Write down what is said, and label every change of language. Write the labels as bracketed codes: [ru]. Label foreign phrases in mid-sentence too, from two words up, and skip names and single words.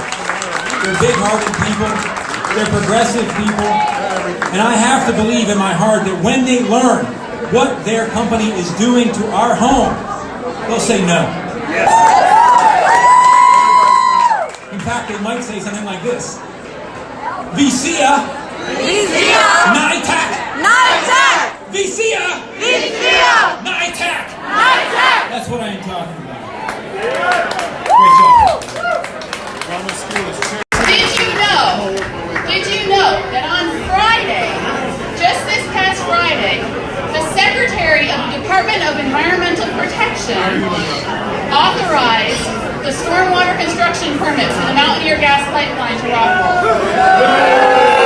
[en] They're big-hearted people. They're progressive people. And I have to believe in my heart that when they learn what their company is doing to our home, they'll say no. In fact, they might say something like this. [da] Vi siger, nej tak. Vi siger, nej tak. [en] That's what I am talking about. Great job. Did you know that on Friday, just this past Friday, the Secretary of the Department of Environmental Protection authorized the stormwater construction permit for the Mountaineer gas pipeline to Rockwool?